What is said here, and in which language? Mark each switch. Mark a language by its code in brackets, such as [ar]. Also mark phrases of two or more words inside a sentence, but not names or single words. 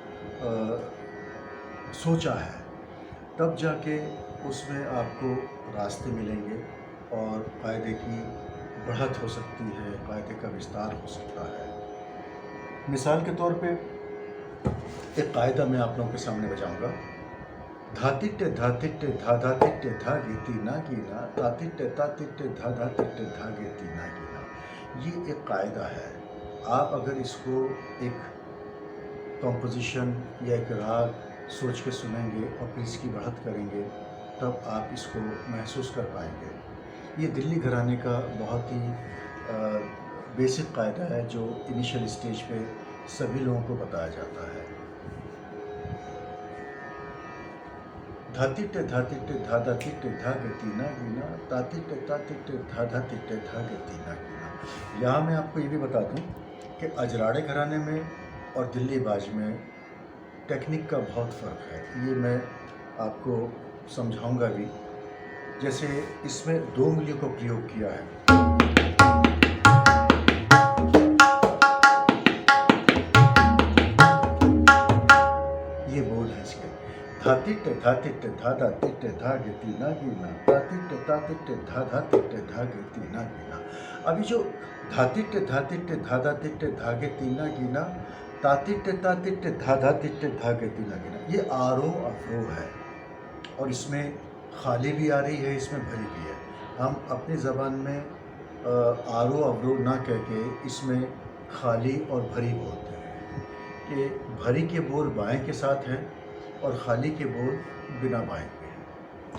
[hi] सोचा है, तब जाके उसमें आपको रास्ते मिलेंगे और कायदे की बढ़त हो सकती है, कायदे का विस्तार हो सकता है। मिसाल के तौर पे एक कायदा मैं आप लोगों के सामने बजाऊंगा। धातिट्टे धातिट्टे धा धातिट्टे धा गीती ना गीना, तातिट्टे तातिट्टे धा धातिट्टे धा गीती ना गीना। ये एक कायदा है। आप अगर इसको एक कंपोजिशन या एक राग सोच के सुनेंगे और फिर इसकी बढ़त करेंगे, तब आप इसको महसूस कर पाएंगे। ये दिल्ली घराने का बहुत ही बेसिक कायदा है, जो [en] initial stage [hi] पे सभी लोगों को बताया जाता है। धातिट्टे धातिट्टे धा धातिट्टे धा गति ना गीना, तातिट्टे तातिट्टे धा धातिट्टे धा गति ना गीना। यहाँ मैं आपको ये भी बता दूँ कि अजराड़े घराने में और दिल्ली बाज में टेक्निक का बहुत फ़र्क है। ये मैं आपको समझाऊंगा भी। जैसे इसमें 2 उंगलियों को प्रयोग किया है। ये बोल है इसके। धातिट्टे धातिट्टे धा धातिट्टे धा गति ना गीना, तातिट्टे तातिट्टे धा धातिट्टे धा गति ना गीना। अभी जो धातिट्टे धातिट्टे धा धातिट्टे धा गति ना गीना, तातिट्टे तातिट्टे धा धातिट्टे धा गति ना गीना, ये आरोह अवरोह है। और इसमें खाली भी आ रही है, इसमें भरी भी है। हम अपनी ज़बान में आरोह अवरोह ना कह के इसमें खाली और भरी बोलते हैं कि भरी के बोल बाएं के साथ हैं और खाली के बोल बिना बाएं के हैं।